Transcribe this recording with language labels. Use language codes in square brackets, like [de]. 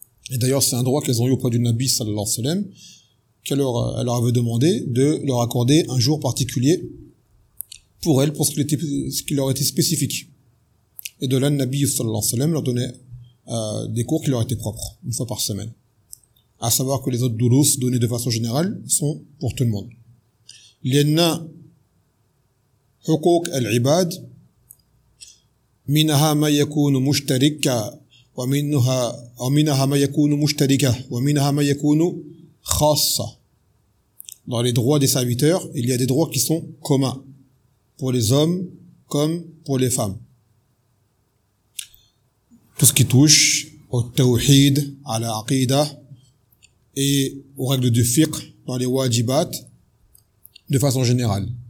[fr] Et d'ailleurs, c'est un droit qu'elles ont eu auprès du Nabi sallallahu alayhi wa sallam, qu'elle leur avait demandé de leur accorder un jour particulier pour elles, pour ce qui leur était spécifique. Et de là, le Nabi sallallahu alayhi wa sallam leur donnait des cours qui leur étaient propres, une fois par semaine. À savoir que les autres durus donnés de façon générale sont pour tout le monde. [ar] لأن حقوق العباد منها ما يكون مشتركا ومنها أو منها ما يكون مشتركا ومنها ما يكون خاصة. [fr] Dans les droits des serviteurs, il y a des droits qui sont communs pour les hommes comme pour les femmes. Tout ce qui touche au tawhid, à la aqida et aux règles du fiqh dans les wajibat. De façon générale.